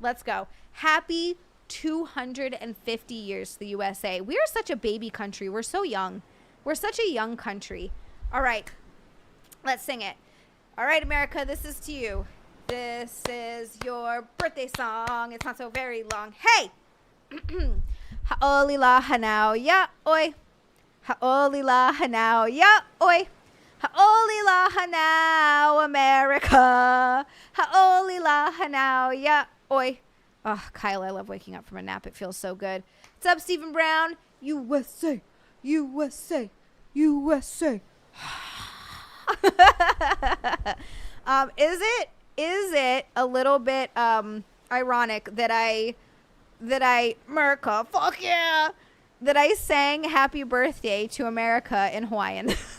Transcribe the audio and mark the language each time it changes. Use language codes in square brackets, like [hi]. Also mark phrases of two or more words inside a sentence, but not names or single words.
[en] Let's go. Happy 250 years to the USA. We are such a baby country. We're so young. We're such a young country. All right. Let's sing it. All right, America, this is to you. This is your birthday song. It's not so very long. [haw] Hey! Ha'oli hanao ya oi. Ha'oli hanao ya oi. Ha'oli hanao America. Ha'oli hanao ya oi. [en] Oh, Kyle, I love waking up from a nap. It feels so good. What's up, Stephen Brown? USA, USA, USA. Is it a little bit ironic that I America, fuck yeah, that I sang happy birthday to America in Hawaiian?